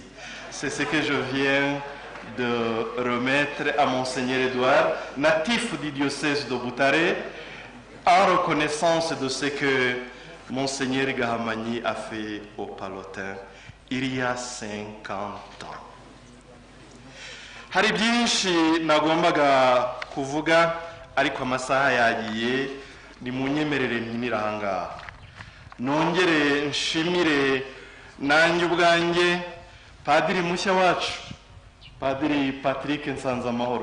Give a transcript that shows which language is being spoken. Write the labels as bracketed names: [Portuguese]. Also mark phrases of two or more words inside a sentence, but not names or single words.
[French] C'est ce que je viens de remettre à Monseigneur Edouard, natif du diocèse de Butare, en reconnaissance de ce que Monseigneur Gahamanyi a fait au Palotin il y a 50 ans. [Kinyarwanda] Hari byinshi nagombaga kuvuga, ariko amasaha yagiye, ni munyemerere nkinira ahangaha. Nongere nshimire nanjye ubwanjye padiri mushya wacu, Padiri Patrick Nsanzamahoro.